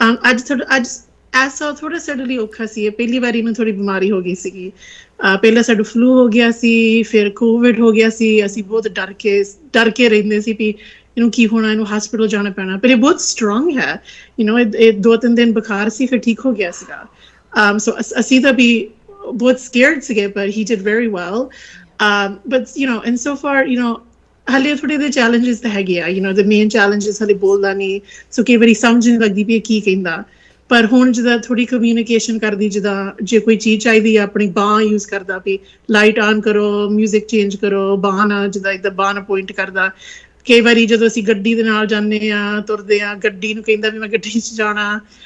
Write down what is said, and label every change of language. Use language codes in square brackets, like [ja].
[pa] ਅੱਜ ਐਸਾ ਥੋੜਾ ਸਡਨਲੀ ਔਖਾ ਸੀ, ਪਹਿਲੀ ਵਾਰੀ ਨੂੰ ਥੋੜੀ ਬਿਮਾਰੀ ਹੋ ਗਈ ਸੀਗੀ। ਪਹਿਲਾਂ ਸਾਡਾ ਫਲੂ ਹੋ ਗਿਆ ਸੀ, ਫਿਰ ਕੋਵਿਡ ਹੋ ਗਿਆ ਸੀ। ਅਸੀਂ ਬਹੁਤ ਡਰ ਕੇ ਰਹਿੰਦੇ ਸੀ ਵੀ ਇਹਨੂੰ ਕੀ ਹੋਣਾ, ਇਹਨੂੰ ਹਸਪੀਟਲ ਜਾਣਾ ਪੈਣਾ, ਪਰ ਇਹ ਬਹੁਤ ਸਟਰੋਂਗ ਹੈ। ਯੂ ਨੋ ਇਹ 2-3 ਦਿਨ ਬੁਖਾਰ ਸੀ, ਫਿਰ ਠੀਕ ਹੋ ਗਿਆ ਸੀਗਾ। [en] So [pa] ਅਸੀਂ ਤਾਂ ਵੀ ਬਹੁਤ [en] scared [pa] ਸੀਗੇ, [en] but he did very well. But you know, and so far, you know, [pa] ਹਾਲੇ ਥੋੜੇ ਦੇ [en] challenges [pa] ਤਾਂ ਹੈਗੇ ਆ। [en] You know, the main challenges [pa] ਹਾਲੇ ਬੋਲਦਾ ਨਹੀਂ, ਸੋ ਕਈ ਵਾਰੀ ਸਮਝ ਨਹੀਂ ਲੱਗਦੀ ਵੀ ਕੀ ਕਹਿੰਦਾ। ਪਰ ਹੁਣ ਜਿੱਦਾਂ ਥੋੜੀ ਕਮਿਊਨੀਕੇਸ਼ਨ ਕਰਦੀ, ਜਿੱਦਾਂ ਜੇ ਕੋਈ ਚੀਜ਼ ਚਾਹੀਦੀ ਆ ਆਪਣੀ ਬਾਂਹ ਯੂਜ਼ ਕਰਦਾ ਵੀ ਲਾਈਟ ਆਨ ਕਰੋ, ਮਿਊਜ਼ਿਕ ਚੇਂਜ ਕਰੋ, ਬਾਂਹ ਨਾਲ ਜਿੱਦਾਂ ਇੱਦਾਂ ਬਾਂਹ ਨਾਲ ਪੁਆਇੰਟ ਕਰਦਾ। ਕਈ ਵਾਰੀ ਜਦੋਂ ਅਸੀਂ ਗੱਡੀ ਦੇ ਨਾਲ ਜਾਂਦੇ ਆ, ਤੁਰਦੇ ਆ, ਗੱਡੀ ਨੂੰ ਕਹਿੰਦਾ ਵੀ ਮੈਂ ਗੱਡੀ 'ਚ ਜਾਣਾ।